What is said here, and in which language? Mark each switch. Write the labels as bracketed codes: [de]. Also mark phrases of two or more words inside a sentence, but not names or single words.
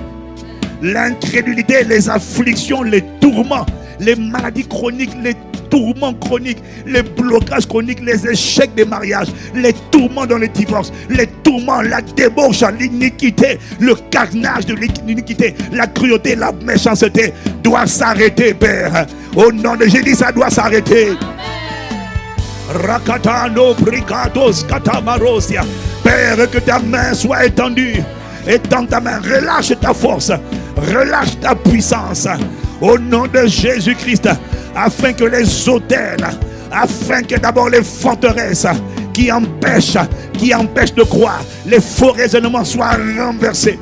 [fr] L'incrédulité, les afflictions, les tourments, les maladies chroniques, tourments chroniques, les blocages chroniques, les échecs des mariages, les tourments dans les divorces, les tourments, la débauche, l'iniquité, le carnage de l'iniquité, la cruauté, la méchanceté doit s'arrêter, Père. Au nom de Jésus, ça doit s'arrêter. Rakatano brigados katamarosia. Père, que ta main soit étendue. Étends ta main, relâche ta force, relâche ta puissance. Au nom de Jésus-Christ, afin que les hôtels, afin que d'abord les forteresses qui empêchent de croire, les faux raisonnements soient renversés.